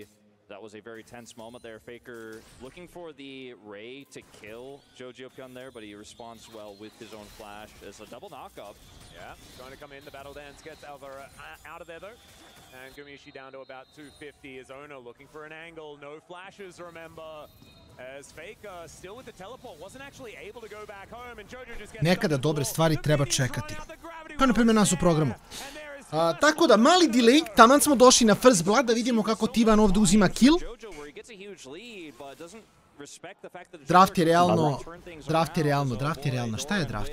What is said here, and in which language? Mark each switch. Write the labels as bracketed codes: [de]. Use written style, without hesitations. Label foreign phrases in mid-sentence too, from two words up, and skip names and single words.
[en] That was a very tense moment there. Faker looking for the Ray to kill Jojo Pyun there, but he responds well with his own flash. It's a double knock-up. Yeah, trying to come in. The Battle Dance gets Alvaro out of there, though. And Gumiishi down to about 250. His owner looking for an angle. No flashes, remember. As Faker still with the teleport wasn't actually able to go back home. And Jojo just gets... [bs] Nekada dobre stvari treba čekati. Pa na primjer nas u programu. Tako da, mali delay, taman smo došli na [en] First Blood, [bs] da vidimo kako T1 ovdje uzima kill. Draft je realno, šta je draft?